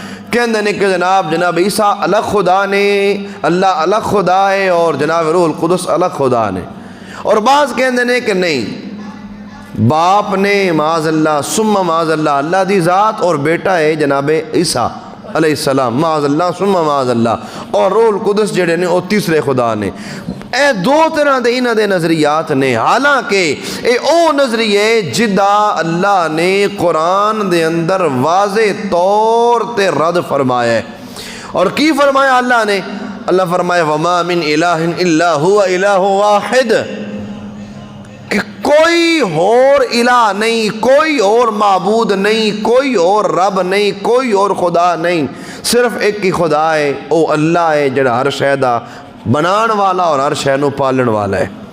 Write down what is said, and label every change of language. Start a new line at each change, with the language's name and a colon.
Punjabi: کہندے نے کہ جناب عیسیٰ الگ خدا نے، اللہ الگ خدا ہے، اور جناب روح القدس الگ خدا نے. اور بعض کہندے نے کہ نہیں، باپ نے معاذ اللہ ثم معاذ اللہ اللہ دی ذات، اور بیٹا ہے جناب عیسیٰ علیہ السلام معاذ اللہ ثم معاذ اللہ، اور روح القدس جڑے نے وہ تیسرے خدا نے. اے دو طرح دے انہاں دے نظریات نے، حالانکہ اے او نظریے جدا اللہ نے قرآن دے اندر واضح طور تے رد فرمایا ہے. اور کی فرمایا اللہ نے؟ اللہ فرمایا
Arabic: وما من الہ الا هو الہ واحد،
Punjabi: کہ کوئی اور الہ نہیں، کوئی اور معبود نہیں، کوئی اور رب نہیں، کوئی اور خدا نہیں، صرف ایک ہی خدا ہے، او اللہ ہے جڑا ہر شے دا بنان والا اور ہر شے نو پالن والا ہے.